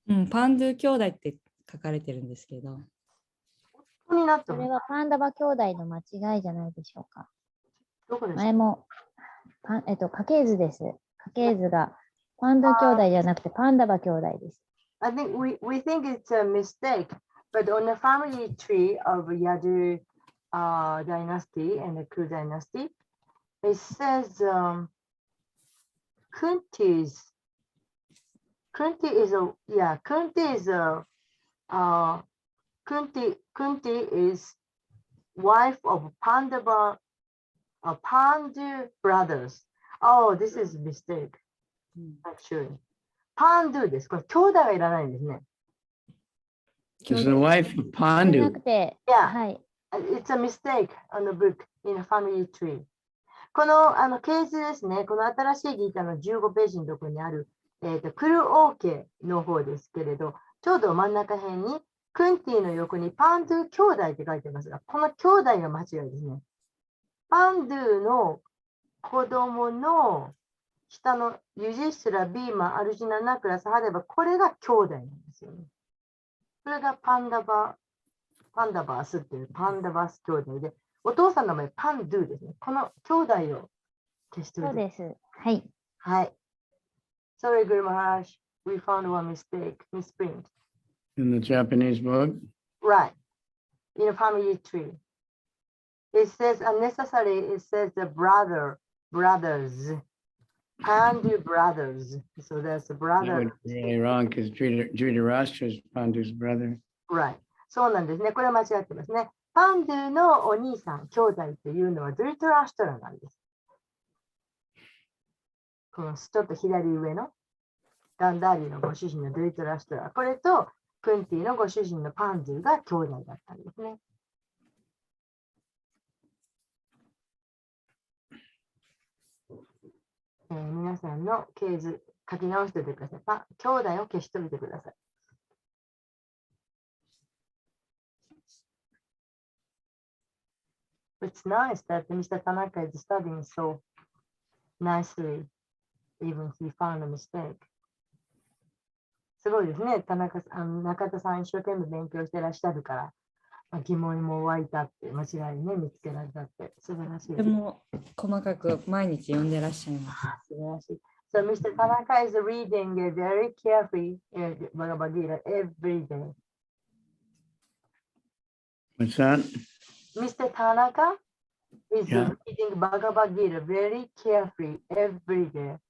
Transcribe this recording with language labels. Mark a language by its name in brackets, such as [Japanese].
[Japanese] パンドゥ兄弟って書かれてるんですけど。それはパンダバ兄弟の間違いじゃないでしょうか。どこですか？前も家系図です。家系図がパンドゥ兄弟じゃなくてパンダバ兄弟です。 [English] I think we think it's a mistake, but on the family tree of Yadu dynasty and the Kru dynasty, it says Kunti is wife of Pandu brothers. Oh, this is a mistake. Actually. [Japanese] パンドゥです。これ兄弟はいらないんですね。 [English] Is the wife of [Japanese] じゃな [English] Pandu? [Japanese] くて、 [English] Yeah. [Japanese] はい。 [English] It's a mistake on the book in a family tree. [Japanese] この系図ですね。この新しいギータの15ページのところにある、クルオー家の方ですけれど、ちょうど真ん中辺にクンティの横にパンドゥ兄弟って書いてますが、この兄弟が間違いですね。パンドゥの子供の下のユジスラ、ビーマ、アルジュナ、ナクラ、サハデバ、これが兄弟なんですよね。それがパンダバースっていうパンダバース兄弟で、お父さんの名前パンドゥですね。この兄弟を消しておいて。そうです。はい。 [English] はい。Sorry, Guru Maharaj, we found one mistake, misprint. In the Japanese book? Right. In a family tree. It says unnecessary, it says the brothers. Pandu brothers. So that's a That brother. would be really wrong because Dhritarashtra is Pandu's brother. [Japanese] Right. そうなんですね。これは間違ってますね。パンドゥのお兄さん、兄弟というのはドリトラシュトラなんです。このちょっと左上のガンダーリのご主人のドリトラシュトラ。これとクンティのご主人のパンドゥが兄弟だったんですね。皆さんの系図書き直しておいてください。兄弟を消しておいてください。 [English] It's nice that Mr. Tanaka is studying so nicely, even he found a mistake. [Japanese] すごいですね。中田さん一生懸命勉強してらっしゃるから、疑問も湧いたって、間違いね、見つけられたって、素晴らしいです。でも細かく毎日読んでらっしゃいます。素晴らしい。 [English] So Mr. Tanaka is reading very carefully Bhagavad Gita every day. What's that? Mr. Tanaka is reading Bhagavad Gita very carefully every day.